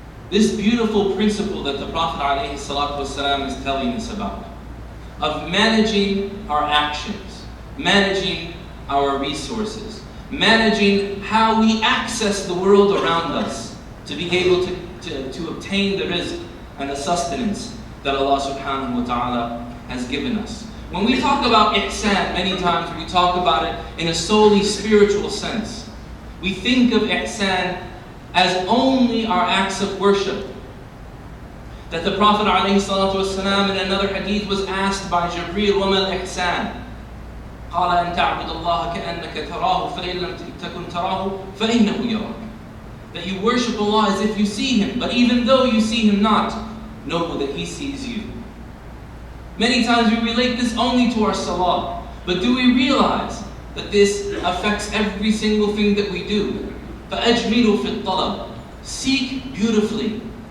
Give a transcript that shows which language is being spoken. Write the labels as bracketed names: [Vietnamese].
[English] This beautiful principle that the Prophet ﷺ is telling us about, of managing our actions, managing our resources, managing how we access the world around us to be able to obtain the rizq and the sustenance that Allah subhanahu wa ta'ala has given us. When we talk about ihsan, many times we talk about it in a solely spiritual sense. We think of ihsan as only our acts of worship. That the Prophet ﷺ in another hadith was asked by Jibreel, [Arabic] وَمَا الْإِحْسَانِ قَالَ أَن تَعْبُدَ اللَّهَ كَأَنَّكَ تَرَاهُ فَإِن لَمْ تَكُنْ تَرَاهُ فَإِنَّهُ يَرَاكَ. [English] That you worship Allah as if you see Him, but even though you see Him not, know that He sees you. Many times we relate this only to our salah, but do we realize that this affects every single thing that we do? [Arabic] فَأَجْمِلُوا فِي الطَّلَبِ. [English] Seek beautifully.